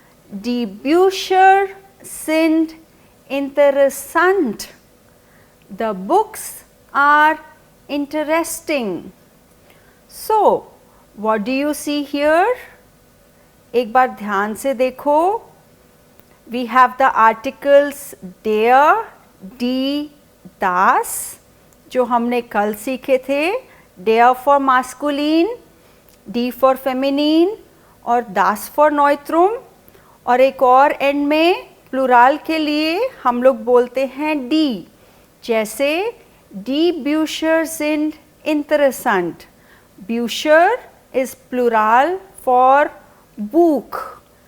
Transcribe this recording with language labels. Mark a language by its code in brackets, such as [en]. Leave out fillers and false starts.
[de] Die Bücher sind interessant. [en] The books are interesting. So, what do you see here? [hi] एक बार ध्यान से देखो. [en] We have the articles der, die, das [hi] जो हमने कल सीखे थे. [en] Der for masculine, die for feminine और das for neutrum. [hi] और एक और एंड में प्लूराल के लिए हम लोग बोलते हैं die. [de] जैसे die Bücher sind interessant. [en] Bücher is plural for book.